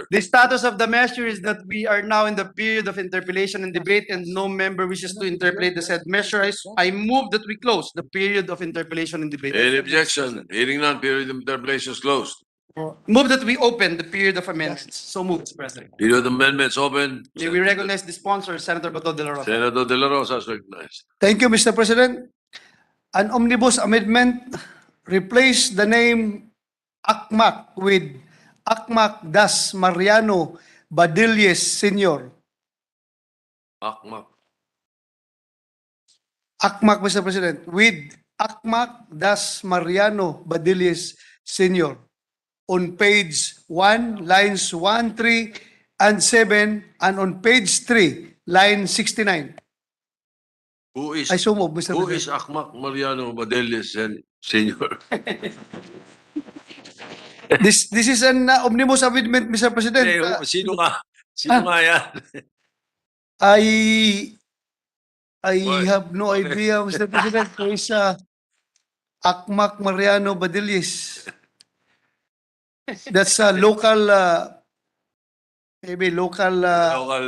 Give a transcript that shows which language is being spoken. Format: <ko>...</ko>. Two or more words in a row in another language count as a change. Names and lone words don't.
<en>The status of the measure is that we are now in the period of interpellation and debate and no member wishes to interpolate the said measure. I move that we close the period of interpellation and debate. Any objection? Hearing none, period of interpellation is closed. Move that we open the period of amendments. So move, Mr. President. Period of amendments open. May we recognize the sponsor, Senator Bato de la Rosa. Senator De La Rosa is recognized. Thank you, Mr. President. An omnibus amendment replace the name ACMAC with ACMAC Das Mariano Badilles Sr. Akmak. ACMAC, Mr. President, with ACMAC Das Mariano Badilles Sr. on page 1, lines 1, 3, and 7, and on page 3, line 69. Who is I so move, Mr. who President. is Akmak Mariano Badeles Senior? This is an omnibus amendment, Mr. President.</en> <tl>Sino ka? Sino nga yan?</tl> <en>I Why? have no idea, Mr. President. Who is ACMAC Mariano Badilles? That's a local, maybe local Local</en>